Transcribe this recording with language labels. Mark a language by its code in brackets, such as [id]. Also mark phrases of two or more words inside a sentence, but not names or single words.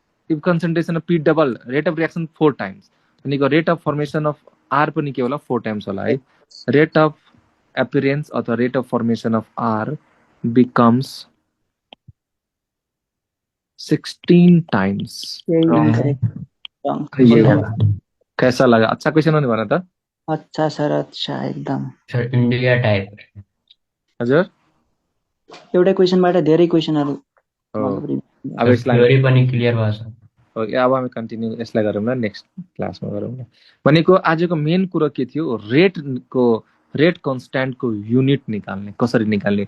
[en] if concentration of P double rate of reaction 4 times भनेको rate of formation of R [ne] पनि के होला [en] 4 times [ne] होला है [en] rate of appearance अथवा rate of formation of R becomes 16 times. Wrong. [hi] ये होगा। कैसा लगा अच्छा क्वेश्चन होने वाला था अच्छा सर अच्छा एकदम सर इंडिया टाइप [ne] हजुर एउटै क्वेसनबाट धेरै क्वेसनहरू हो। मतलब अब यसलाई थ्योरी पनि क्लियर भयो सर ओके अब हामी कन्टिन्यू यसलाई गरौँ न नेक्स्ट क्लासमा गरौँ न भनेको आजको मेन कुरो के थियो [en] rate constantको [ne] युनिट निकाल्ने कसरी निकाल्ने